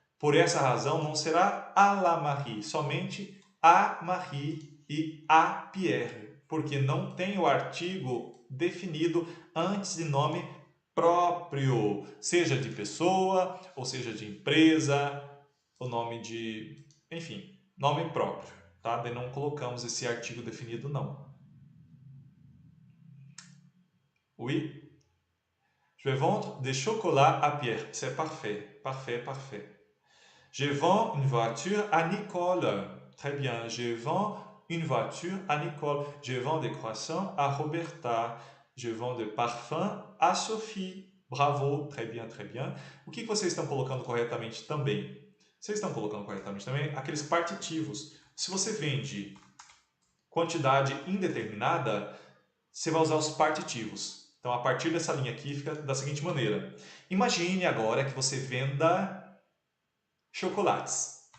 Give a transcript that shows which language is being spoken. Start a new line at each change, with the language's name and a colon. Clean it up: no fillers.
Portuguese: Por essa razão, não será a la Marie, somente a Marie e a Pierre, porque não tem o artigo definido antes de nome próprio, seja de pessoa, ou seja de empresa, o nome de, enfim, nome próprio, tá? Daí não colocamos esse artigo definido, não.
French: Oui? Je vais vendre des chocolats à Pierre. C'est parfait, parfait, parfait. Je vends une voiture à Nicole. Très bien. Je vends une voiture à Nicole. Je vends des croissants à Roberta. Je vends des parfums à Sophie. Bravo, très bien, très bien.
Portuguese: O que vocês estão colocando corretamente também? Vocês estão colocando corretamente também aqueles partitivos. Se você vende quantidade indeterminada, você vai usar os partitivos. Então, a partir dessa linha aqui, fica da seguinte maneira. Imagine agora que você venda chocolates.